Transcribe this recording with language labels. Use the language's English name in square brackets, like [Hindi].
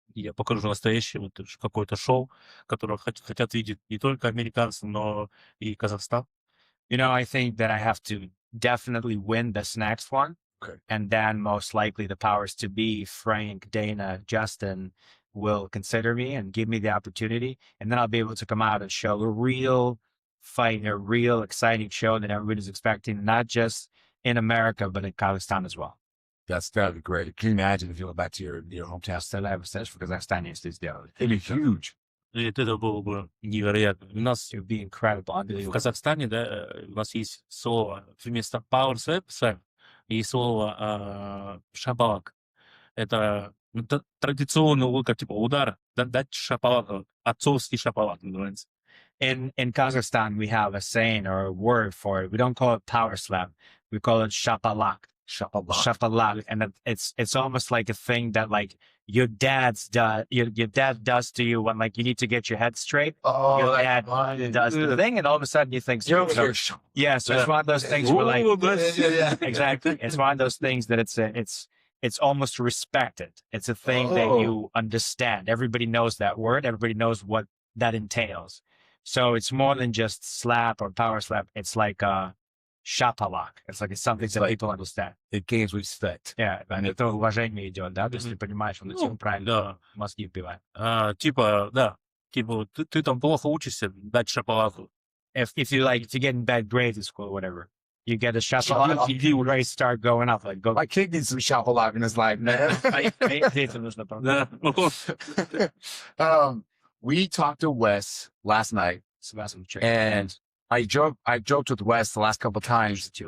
[Russian] И я покажу настоящее вот какое-то шоу, которое хотят видеть не только американцы, но и Казахстан. [English] I think that I have to definitely win this next one. Okay. And then most likely the powers to be, Frank, Dana, Justin, will consider me and give me the opportunity. And then I'll be able to come out and show a real fight, a real exciting show that everybody's expecting, not just in America, but in Kazakhstan as well. That'd be great. Can you imagine if you went back to your hometown? [Russian] В Казахстане, если сделать. [English] It'd be huge. [Russian] И это было бы невероятно. У нас [English] It would be incredible. [Russian] в Казахстане, да, у нас есть слово вместо power slap и слово шапалак. Это традиционный типа удар, дать шапалак, отцовский шапалак называется. [English] In Kazakhstan, we have a saying or a word for it. We don't call it power slap. We call it shapalak. Shapalak. And it's almost like a thing that like your dad does to you when like you need to get your head straight. Oh, Your dad does the thing, and all of a sudden you think, so it's one of those things where like, exactly. It's one of those things that it's almost respected. It's a thing that you understand. Everybody knows that word. Everybody knows what that entails. So it's more than just slap or power slap. It's like a shapalak. It's something that people understand. It gains respect. [Russian] Yeah, это уважение идет, да? То есть ты понимаешь, он этим правильно Да. мозги вбивает. Типа ты там плохо учишься, дать шапалаку. [English] If you get in bad grades in school or whatever, you get a shapalak, you already start going up. Like, go. My kid needs some shapalak in his life, man. [Russian] Да. [English] We talked to Wes last night, and I joked with Wes the last couple of times.